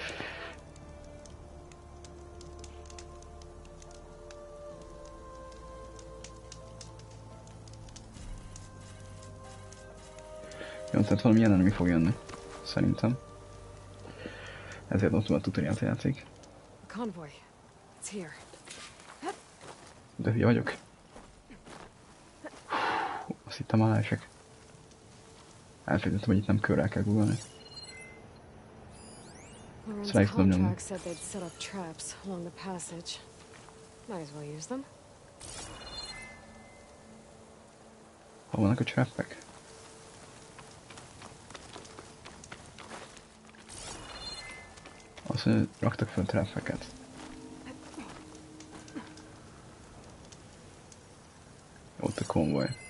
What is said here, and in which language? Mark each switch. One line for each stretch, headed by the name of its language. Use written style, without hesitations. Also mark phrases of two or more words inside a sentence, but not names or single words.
Hungarian: Jó, tehát valamilyen enemy fog jönni. Szerintem. Ezért ott van a tutoriált játék.
English: Convoy. It's here.
Hungarian: De hülye vagyok. Azt hittem már esek. Elfelejtettem, hogy itt nem körrel kell googolni.
English: Loren's contract said they'd set up traps along the passage. Might as well use them.
Hungarian: Hol vannak a trappek? Azt mondja, raktak fel trappeket. Ott a konvoj.